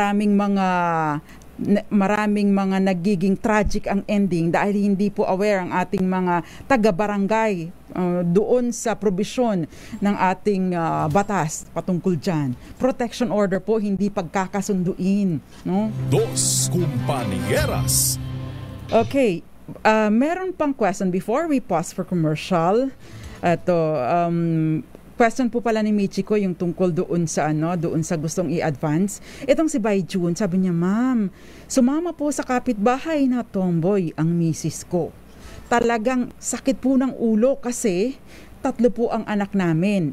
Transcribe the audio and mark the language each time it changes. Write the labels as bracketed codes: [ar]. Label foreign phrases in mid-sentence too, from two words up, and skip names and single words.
[tl] Maraming mga nagiging tragic ang ending dahil hindi po aware ang ating mga taga-barangay doon sa probisyon ng ating batas patungkol dyan. [en] Protection order [tl] po, hindi pagkakasunduin. No? [es] Dos Compañeras. [en] Okay, [tl] meron pang [en] question before we pause for commercial. [tl] Ito, question po pala ni Michiko yung tungkol doon sa doon sa gustong i-advance. Itong si Bai June, sabi niya, ma'am, sumama po sa kapitbahay na tomboy ang misis ko. Talagang sakit po ng ulo kasi 3 po ang anak namin.